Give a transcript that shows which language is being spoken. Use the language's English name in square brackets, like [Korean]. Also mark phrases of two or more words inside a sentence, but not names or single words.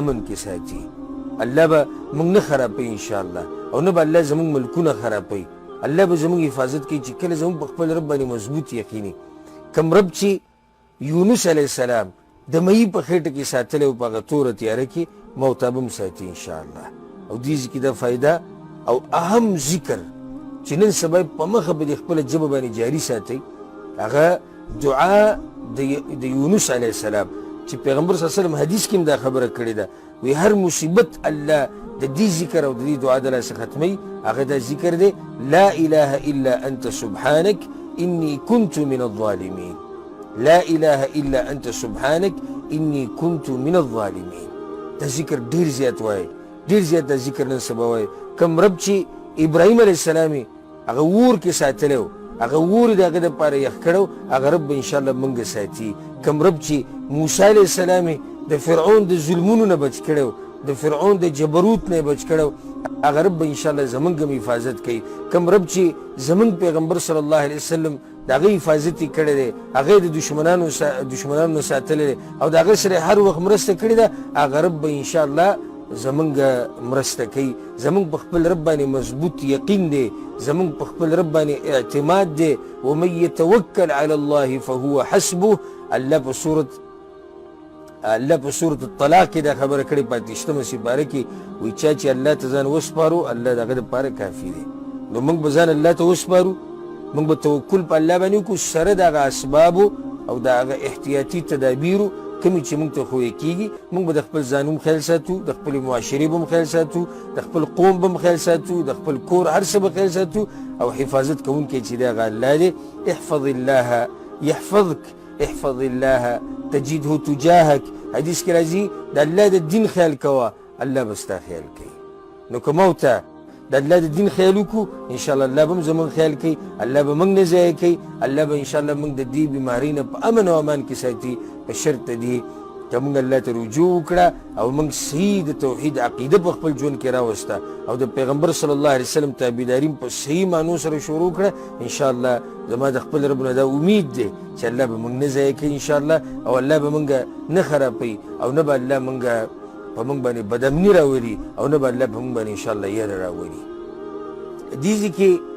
[Pashto] امن کې ساتي الله به موږ نه خرابوي انشاءالله او نه به الله زموږ ملکونه خرابوي الله به زموږ حفاظت کوي چې کله زموږ په خپل رب باندې مضبوط یقیني کوم رب چې یونس [Arabic] علیه السلام [Pashto] د مئی په خېټه کې ساتلی او په هغه توره تیاره کې موته به هم ساتي انشاءالله او دې ذکر دا فایده او اهم ذکر چې نن سبا په مخه به د خپله ژبه باندې جاري ساتئ هغه دعا د یونس [Arabic] علیه السلام [Pashto] چې پیغمبر [Arabic] صلی الله علیه وسلم [Pashto] حدیث کې هم دا خبره کړې ده وی هر مصیبت الله د دې ذکر او د دې دعا د لاسه ختموي هغه دا ذکر دی لا [Arabic] اله الا انت سبحانك اني كنت من الظالمين لا اله الا انت سبحانك اني كنت من الظالمين [Pashto] دا ذکر ډېر زیات وایي ډېر زیات دا ذکر نن سبا وایي کوم رب چې ابراهیم [Arabic] علیه السلام [Pashto] هغه اور کې ساتلی و هغه اور د هغه دپاره یخ کړی و هغه رب به انشاءالله موږ ساتي کوم رب چې موسی [Arabic] علیه السلام [Pashto] د فرعون د ظلمونو نه بچ کړی و د فرعون د جبروت نه بچ کړی و هغه رب به انشاءالله زموږ هم حفاظت کوي کوم رب چې زموږ پیغمبر [Arabic] صلی الله علیه وسلم [Pashto] د هغه حفاظت یې کړی دی هغه یې د دشمنانو نه ساتلی دی او د هغه سره هر وخت مرسته کړې ده هغه رب به انشاءالله زمونږ مرسته کوي زمونږ په خپل رب باندې مضبوط یقین دی زمونږ په خپل رب باندې اعتماد دی [Arabic] ومن یتوکل علی الله فهو حسبه [Pashto] الله په صورت الطلاق کې دا خبره کړې په 28مه سپاره کې وایي چا چې الله ته ځان وسپارو الله د هغه دپاره کافي دی نو موږ به ځان الله ته وسپارو موږ به توکل په الله باندې وکړو سره د هغه اسبابو او د هغه احتیاطي تدابیرو کومې چې موږ ته ښویې کېږي موږ به د خپل ځان هم خیال ساتو د خپلې معاشرې به هم خیال ساتو د خپل قوم به هم خیال ساتو د خپل کور هر څه به خیال ساتو او حفاظت کوونکی چې دی هغه الله دی [Arabic] احفظ الله یحفظک احفظ الله تجده تجاهک [Pashto] حدیث کې راځي د الله د دین خیال کوه الله به ستا خیال کوي نو که ما ته د الله د دین خیال وکړو انشاءالله الله به هم زموږ خیال کوي الله به موږ نه ضایع کوي الله به انشاءالله موږ د دې بیمارۍ نه په امن او امان کې ساتي په شرط دی که موږ الله ته رجوع وکړه او موږ صحیح د توحید عقیده په خپل ژوند کې راوسته او د پیغمبر [Arabic] صلی الله علیه وسلم [Pashto] تابعداري په صحیح معنو سره شروع کړه انشاءالله زما د خپل رب نه دا امید دی چې الله به موږ نه ضایع کوي انشاءالله او الله به موږ نه خرابوي او نه به الله موږ په موږ باندې بدامني راولي او نه به الله په موږ باندې انشاءالله یاره راولي دې ځای کې